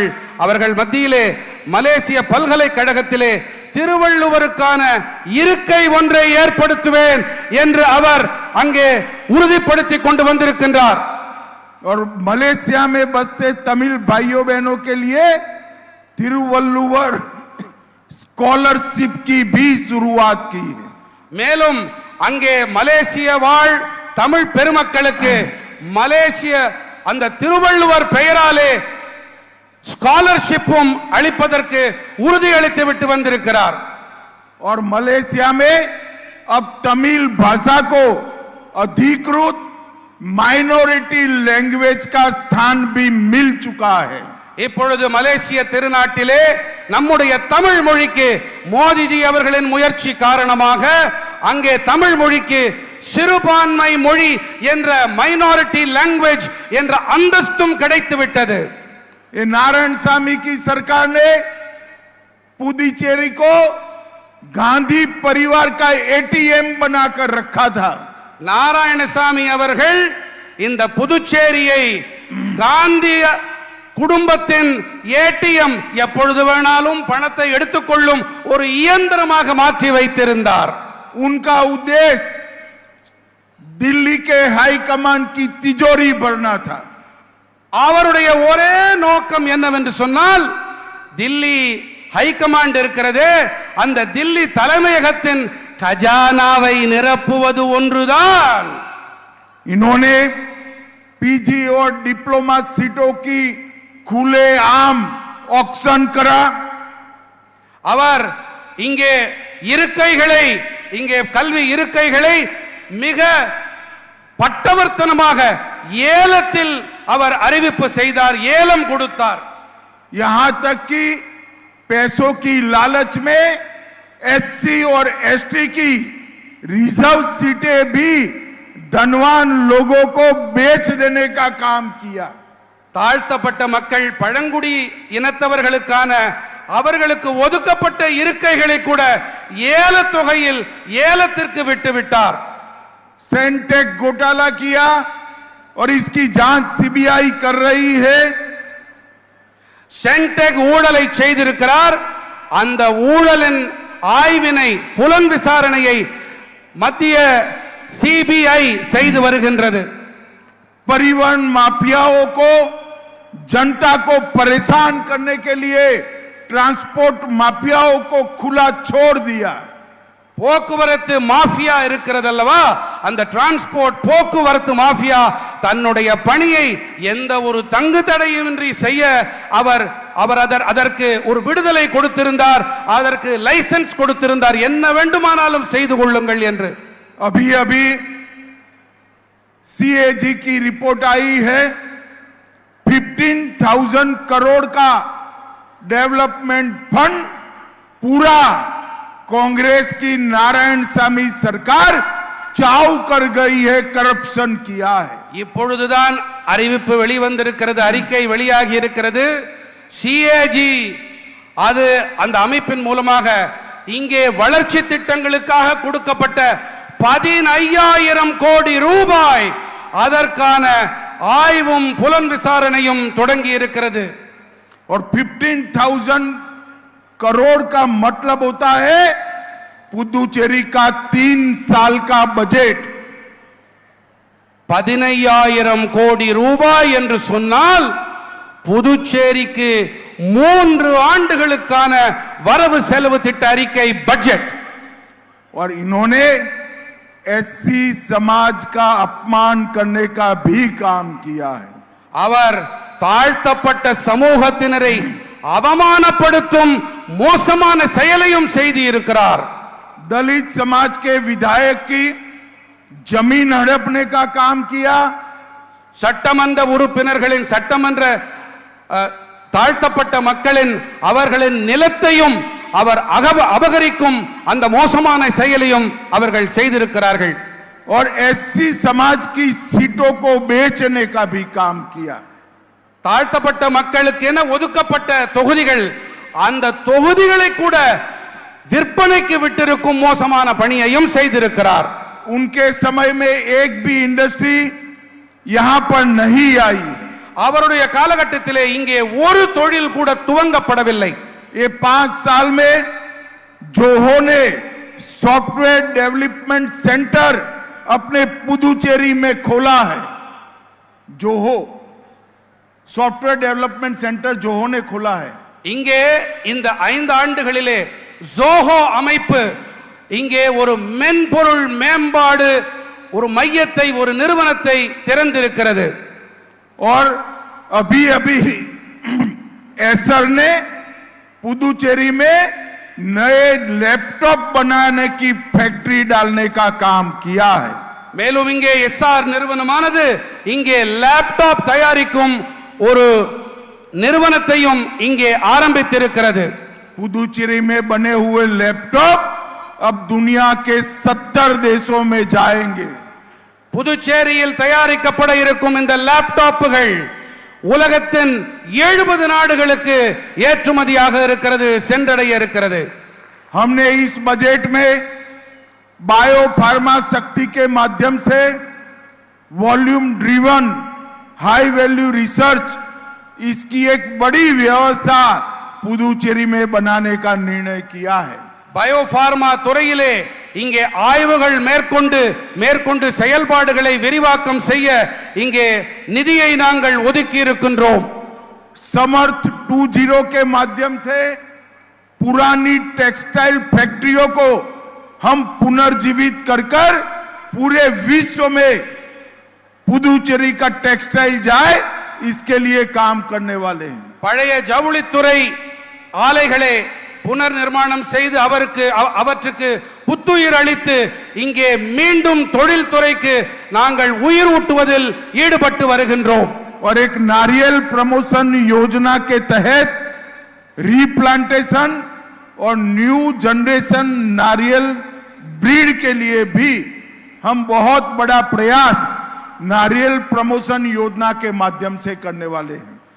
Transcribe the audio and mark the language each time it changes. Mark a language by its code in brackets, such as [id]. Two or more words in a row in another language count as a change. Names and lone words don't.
[ta] அவர்கள் மத்தியிலே மலேசிய பல்கலைக்கழகத்திலே திருவள்ளுவருக்கான இருக்கை ஒன்றை ஏற்படுத்துவேன் என்று அவர் அங்கே உறுதிப்படுத்தி கொண்டு வந்திருக்கின்றார். [hi] और मलेशिया में बसते तमिल भाइयों बहनों के लिए तिरुवल्लुवर स्कॉलरशिप की भी शुरुआत की है. [ta] மேலும் அங்கே மலேசிய வாழ் தமிழ் பெருமக்களுக்கு மலேசிய அந்த திருவள்ளுவர் பெயராலே ஸ்காலர்ஷிப்பும் அளிப்பதற்கு உறுதி அளித்து விட்டு வந்திருக்கிறார். [hi] और मलेशिया में अब तमिल भाषा को अधिकृत [en] minority language [hi] का स्थान भी मिल चुका है. [ta] இப்பொழுது மலேசிய திருநாட்டிலே நம்முடைய தமிழ் மொழிக்கு மோடிஜி அவர்களின் முயற்சி காரணமாக அங்கே தமிழ் மொழிக்கு சிறுபான்மை மொழி என்ற [en] minority language [ta] என்ற அந்தஸ்தும் கிடைத்து விட்டது. [hi] ये नारायण सामी की सरकार ने पुदुचेरी को गांधी परिवार का एटीएम बनाकर रखा था. [ta] நாராயணசாமி அவர்கள் இந்த புதுச்சேரியை காந்தி குடும்பத்தின் ஏடிஎம், எப்பொழுது வேணாலும் பணத்தை எடுத்துக்கொள்ளும் ஒரு இயந்திரமாக மாற்றி வைத்திருந்தார். [hi] उनका उद्देश्य दिल्ली के [en] high command [hi] की तिजोरी भरना था. [ta] அவருடைய ஒரே நோக்கம் என்னவென்று சொன்னால், தில்லி [en] high command [ta] இருக்கிறதே, அந்த தில்லி தலைமையகத்தின் खजानाவை நிரப்புவது ஒன்றுதான். [hi] इन्होंने पीजी और डिप्लोमा सीटों की खुलेआम ऑक्शन करा. [ta] அவர் இங்கே இருக்கைகளை, இங்கே கல்வி இருக்கைகளை மிக பட்டவர்த்தனமாக ஏலத்தில் அவர் அறிவிப்பு செய்தார், ஏலம் கொடுத்தார். [hi] यहां तक कि पैसों की लालच में एससी और एसटी की रिजर्व सीटें भी धनवान लोगों को बेच देने का काम किया. [ta] தாழ்த்தப்பட்ட மக்கள், பழங்குடி இனத்தவர்களுக்கான அவர்களுக்கு ஒதுக்கப்பட்ட இருக்கைகளை கூட ஏல தொகையில் ஏலத்திற்கு விட்டுவிட்டார். [hi] सेंटेक घोटाला किया और इसकी जांच सीबीआई कर रही है. [ta] சென்டெக் ஊழலை செய்திருக்கிறார். அந்த ஊழலின் ஆய்வினை, புலன் விசாரணையை மத்திய சிபிஐ செய்து வருகின்றது. [hi] परिवहन माफियाओं को, जनता को परेशान करने के लिए ट्रांसपोर्ट माफियाओं को खुला छोड़ दिया. [ta] போக்குவரத்து மாஃபியா இருக்கிறது அல்லவா, அந்த டிரான்ஸ்போர்ட் போக்குவரத்து மாஃபியா தன்னுடைய பணியை எந்த ஒரு தங்கு தடையுமின்றி செய்ய அவர் அதற்கு ஒரு விடுதலை கொடுத்திருந்தார், அதற்கு லைசென்ஸ் கொடுத்திருந்தார், என்ன வேண்டுமானாலும் செய்து கொள்ளுங்கள் என்று. [hi] अभी अभी सीएजी की रिपोर्ट आई है. 15,000 करोड़ का [en] development fund [hi] पूरा कांग्रेस की नारायण सामी सरकार चाव कर गई है, करप्शन किया है. [ta] இப்பொழுதுதான் அறிவிப்பு வெளிவந்திருக்கிறது, அறிக்கை வெளியாகி இருக்கிறது. சிஏஜி அது அந்த அமைப்பின் மூலமாக இங்கே வளர்ச்சி திட்டங்களுக்காக கொடுக்கப்பட்ட 15,000 கோடி ரூபாய் அதற்கான ஆய்வும் புலன் விசாரணையும் தொடங்கி இருக்கிறது. [hi] और 15,000 करोड़ का मतलब होता है पुदुचेरी का 3 साल का बजट. [ta] 15,000 கோடி ரூபாய் என்று சொன்னால் புதுச்சேரிக்கு 3 ஆண்டுகளுக்கான வரவு செலவு திட்ட அறிக்கை பட்ஜெட். [hi] और इन्होंने एससी समाज का अपमान करने का भी काम किया है. [ta] அவர் தாழ்த்தப்பட்ட சமூகத்தினரை அவமானப்படுத்தும் மோசமான செயலையும் செய்து இருக்கிறார். [hi] दलित समाज के विधायक की जमीन हड़पने का काम किया. [ta] சட்டமன்ற உறுப்பினர்களின் சட்டமன்ற தாழ்த்தப்பட்ட மக்களின் அவர்களின் நிலத்தையும் அவர் அபகரிக்கும் அந்த மோசமான செயலையும் அவர்கள் செய்திருக்கிறார்கள். [hi] और एससी समाज की सीटों को बेचने का भी काम किया. [ta] தாழ்த்தப்பட்ட மக்களுக்கு என ஒதுக்கப்பட்ட தொகுதிகள் அந்த தொகுதிகளை கூட விற்பனைக்கு விட்டிருக்கும் மோசமான பணியையும் செய்திருக்கிறார். [hi] उनके समय में एक भी इंडस्ट्री यहां पर नहीं आई. [ta] அவருடைய காலகட்டத்திலே இங்கே ஒரு தொழில் கூட துவங்கப்படவில்லை. [hi] ये 5 साल में जोहो ने [en] software development center [hi] अपने पुदुचेरी में खोला है. जोहो [en] software development center [hi] जोहो ने खोला है. [ta] இங்கே இந்த 5 ஆண்டுகளிலே ஜோஹோ அமைப்பு இங்கே ஒரு மென்பொருள் மேம்பாடு ஒரு மையத்தை ஒரு நிறுவனத்தை திறந்திருக்கிறது. [hi] और अभी अभी एसर ने पुदुचेरी में नए लैपटॉप बनाने की फैक्ट्री डालने का काम किया है. [ta] மேலும் இங்கே எஸ்ஆர் நிறுவனமானது இங்கே லேப்டாப் தயாரிக்கும் ஒரு நிறுவனத்தையும் இங்கே ஆரம்பித்திருக்கிறது. [hi] पुदुचेरी में बने हुए लैपटॉप अब दुनिया के 70 देशों में जाएंगे. [ta] புதுச்சேரியில் தயாரிக்கப்பட இருக்கும் இந்த லேப்டாப்புகள் உலகத்தின் 70 நாடுகளுக்கு ஏற்றுமதியாக இருக்கிறது, சென்றடைய இருக்கிறது. [hi] हमने इस बजट में [en] bio pharma [hi] शक्ति के माध्यम से [en] volume driven high value research [hi] इसकी एक बड़ी व्यवस्था पुदुचेरी में बनाने का निर्णय किया है. [en] bio pharma [ta] துறையிலே இங்கே ஆய்வுகள் மேற்கொண்டு செயல்பாடுகளை விரிவாக்கம் செய்ய இங்கே நிதியை நாங்கள் ஒதுக்கி இருக்கின்றோம். [hi] समर्थ 2.0 के माध्यम से पुरानी टेक्सटाइल फैक्ट्रियों को हम पुनर्जीवित कर पूरे विश्व में पुदुचेरी का टेक्सटाइल जाए इसके लिए काम करने वाले हैं. [ta] பழைய ஜவுளித்துறை ஆலைகளை புனர் நிர்மாணம் செய்து அவற்றுக்கு புத்துயிர் அளித்து இங்கே மீண்டும் தொழில் துறைக்கு நாங்கள் உயிர் ஊட்டுவதில் ஈடுபட்டு வருகின்றோம். [hi] और एक नारियल प्रमोशन योजना के तहत रीप्लांटेशन और [en] new generation [hi] नारियल ब्रीड के लिए भी हम बहुत बड़ा प्रयास नारियल प्रमोशन योजना के माध्यम से करने वाले हैं.